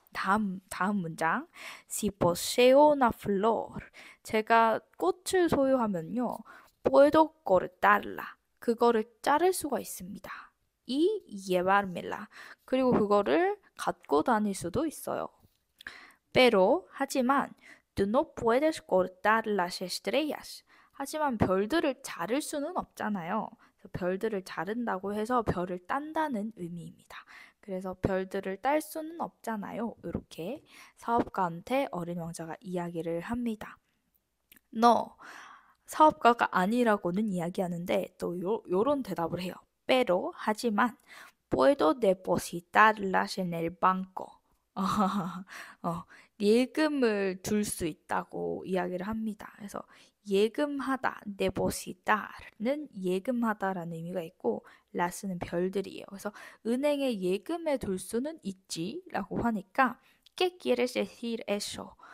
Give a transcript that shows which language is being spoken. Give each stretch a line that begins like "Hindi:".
Korean: 다음 문장.
Spanish: Si poseo una flor.
Korean: 제가 꽃을 소유하면요.
Spanish: puedo cortarla.
Korean: 그거를 자를 수가 있습니다.
Spanish: y llevármela.
Korean: 그리고 그거를 갖고 다닐 수도 있어요.
Spanish: pero 하지만 tú no puedes cortar las estrellas.
Korean: 하지만 별들을 자를 수는 없잖아요. 그래서 별들을 자른다고 해서 별을 딴다는 의미입니다. 그래서 별들을 딸 수는 없잖아요. 이렇게 사업가한테 어린 왕자가 이야기를 합니다. 너 사업가가 아니라고는 이야기하는데 또 요런 대답을 해요.
Spanish: pero 하지만 puedo depositarlas en el banco.
Korean: 예금을 둘 수 있다고 이야기를 합니다. 그래서 예금하다, depositar는 예금하다라는 의미가 있고 라스는 별들이에요. 그래서 은행에 예금에 둘 수는 있지라고 하니까
Spanish: ¿Qué quieres decir eso?